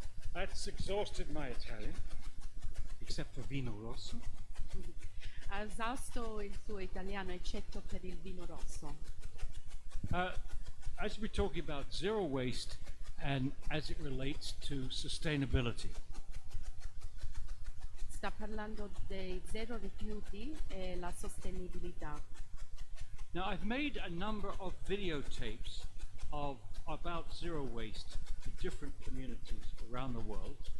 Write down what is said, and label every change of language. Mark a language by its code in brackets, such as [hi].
[en] That's exhausted my Italian, except for [it] vino rosso. Ha esausto il suo italiano eccetto per il vino rosso. [en] As we're talking about zero waste and as it relates to sustainability, [it] Sta parlando dei zero rifiuti e la sostenibilità. [en] now I've made a number of videotapes about zero waste to different communities around the world.